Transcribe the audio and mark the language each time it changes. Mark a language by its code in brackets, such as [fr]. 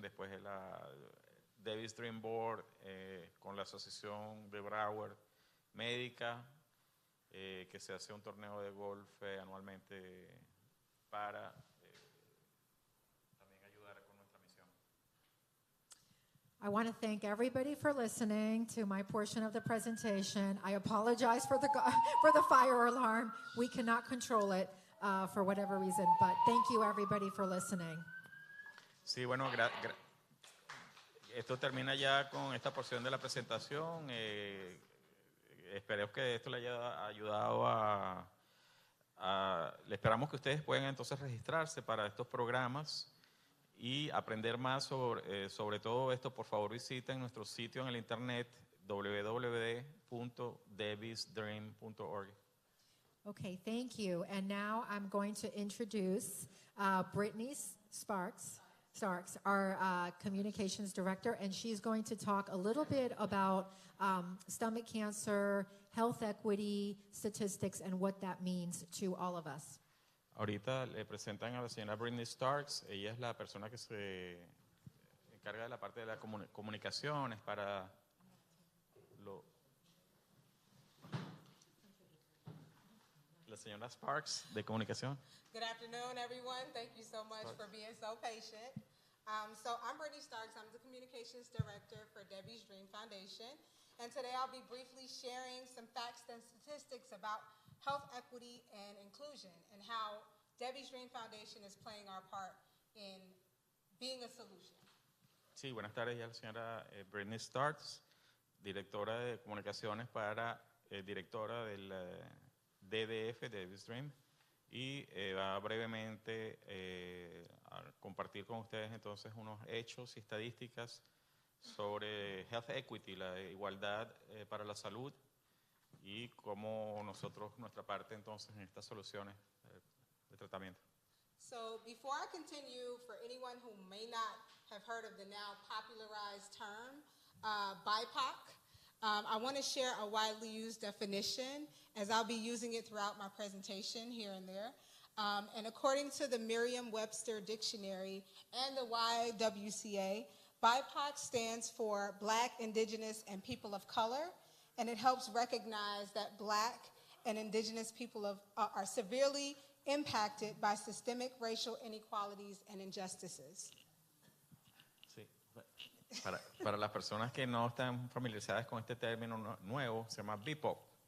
[es] Después de la Debbie's Dream Board con la Asociación de Broward Médica, que se hace un torneo de golf anualmente para también ayudar con nuestra misión. [en] I want to thank everybody for listening to my portion of the presentation. I apologize for the fire alarm. We cannot control it for whatever reason, but thank you everybody for listening. [es] Sí, bueno, esto termina ya con esta porción de la presentación. Esperemos que esto le haya ayudado le esperamos que ustedes puedan entonces registrarse para estos programas y aprender más sobre todo esto. Por favor, visiten nuestro sitio en el internet www.debbiesdream.org. [en] Okay, thank you. And now I'm going to introduce Brittany Sparks, our communications director, and she's going to talk a little bit about stomach cancer, health equity, statistics, and what that means to all of us. [es] Ahorita le presentan a la señora Brittany Starks. Ella es la persona que se encarga de la parte de las comunicaciones para la señora Sparks de comunicación. [en] Good afternoon, everyone. Thank you so much for being so patient. So I'm Brittany Starks. I'm the Communications Director for Debbie's Dream Foundation. And today I'll be briefly sharing some facts and statistics about health equity and inclusion and how Debbie's Dream Foundation is playing our part in being a solution. [es] Sí, buenas tardes ya la señora Brittany Starks, directora de comunicaciones directora del DDF, Davis Dream, y va brevemente a compartir con ustedes entonces unos hechos y estadísticas sobre Health Equity, la igualdad para la salud, y cómo nuestra parte entonces en estas soluciones de tratamiento. [en] So before I continue, for anyone who may not have heard of the now popularized term, BIPOC, I want to share a widely used definition, as I'll be using it throughout my presentation here and there. And according to the Merriam-Webster Dictionary and the YWCA, BIPOC stands for Black, Indigenous, and People of Color, and it helps recognize that Black and Indigenous people are severely impacted by systemic racial inequalities and injustices. [es] Sí. Para las personas que no están familiarizadas con este término nuevo, se llama BIPOC.